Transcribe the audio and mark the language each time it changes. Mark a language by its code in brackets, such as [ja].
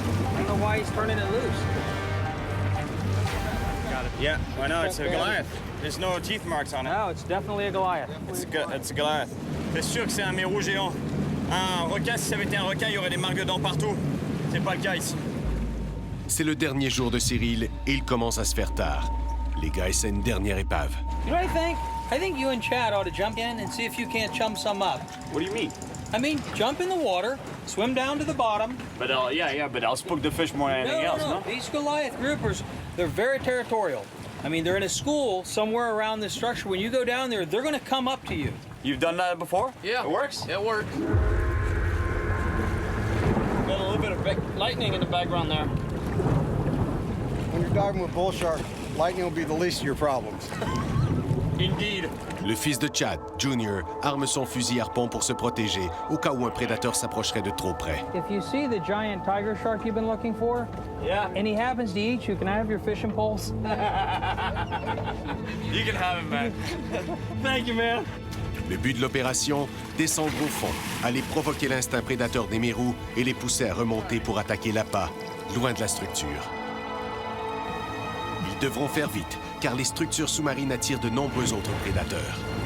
[en] I don't know why he's turning it loose. Got it. Yeah, I know, it's a Goliath. There's no teeth marks on it. No, it's definitely a Goliath. It's a Goliath. [fr] C'est sûr que c'est un mérou géant. Un requin, si ça avait été un requin, il y aurait des marques de dents partout. C'est pas le cas ici. C'est le dernier jour de Cyril et il commence à se faire tard. Les gars essaient une dernière épave. [en] You know what I think? I think you and Chad ought to jump in and see if you can't chum some up. What do you mean? I mean, jump in the water, swim down to the bottom. But but I'll spook the fish more than anything else, no? These Goliath groupers, they're very territorial. I mean, they're in a school somewhere around this structure. When you go down there, they're going to come up to you. You've done that before? Yeah. It works? It works. Got a little bit of lightning in the background there. When you're diving with bull shark, lightning will be the least of your problems. Indeed. [fr] Le fils de Chad, Junior, arme son fusil harpon pour se protéger au cas où un prédateur s'approcherait de trop près. [en] If you see the giant tiger shark you've been looking for, and he happens to eat you, can I have your fishing poles? You can have it, man. Thank you, man. [fr] Le but de l'opération, descendre au fond, aller provoquer l'instinct prédateur des mérous et les pousser à remonter pour attaquer l'appât, loin de la structure. Ils devront faire vite, car les structures sous-marines attirent de nombreux autres prédateurs.